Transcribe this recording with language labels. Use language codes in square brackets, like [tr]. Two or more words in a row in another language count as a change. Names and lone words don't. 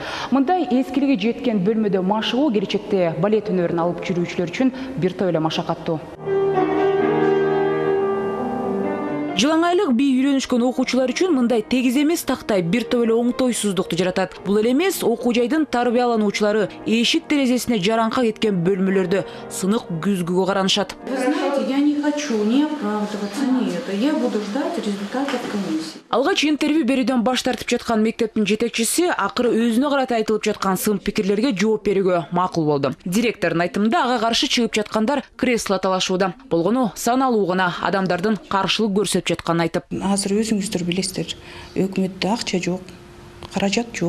[ky] Мындай эскилиги жеткен бөлмөдө машыгуу келечекте балет өнөрүн алып жүрүүчүлөр үчүн бир топ эле машакаттуу. Жылаңайлык бий үйрөнүшкөн окуучулар үчүн мындай тегиз эмес тактай бир топ эле оңтойсуздукту жаратат. Бул эле эмес окуу жайдын тарбиялануучулары эшик терезесине жараңка кеткен бөлмөлөрдө сынык күзгүгө каранышат. [ru] Вы знаете, я не хочу не оправдываться, не это. Я буду ждать результатов комиссии. [ky] Алгач интервью берүүдөн баш тартып жаткан мектептин жетекчиси акыры өзүнө карата айтылып жаткан сын пикирлерге жооп берүүгө макул болду. Директордун айтымында ага каршы чыгып жаткандар кресло талашууда. Болгону саналуу гана адамдардын каршылык көрсөтүп жатканын айтып. Азыр өзүңүздөр билесиздер, өкмөттө акча жок, каражат жок.